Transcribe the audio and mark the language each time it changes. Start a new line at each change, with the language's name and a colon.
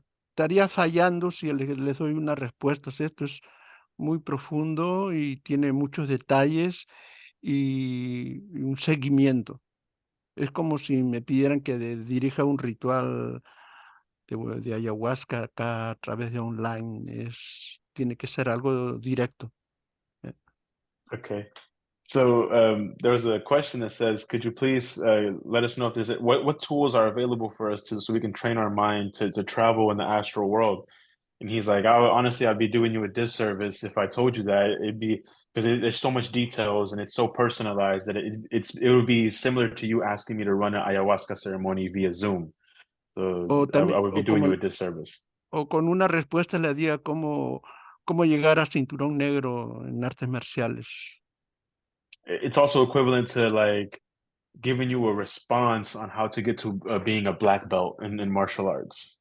Spanish: Estaría fallando si les doy una respuesta. Esto es muy profundo y tiene muchos detalles y un seguimiento. Es como si me pidieran que dirija un ritual de ayahuasca acá a través de online. Tiene que ser algo directo.
English: Okay. So there was a question that says, could you please let us know if there's what tools are available for us so we can train our mind to travel in the astral world? And he's like, honestly, I'd be doing you a disservice if I told you that. It'd be because there's so much details and it's so personalized that it would be similar to you asking me to run an ayahuasca ceremony via Zoom. So I would be doing you a disservice.
Spanish: O con una respuesta le diga cómo llegar a cinturón negro en artes marciales.
English: It's also equivalent to like giving you a response on how to get to being a black belt in martial arts.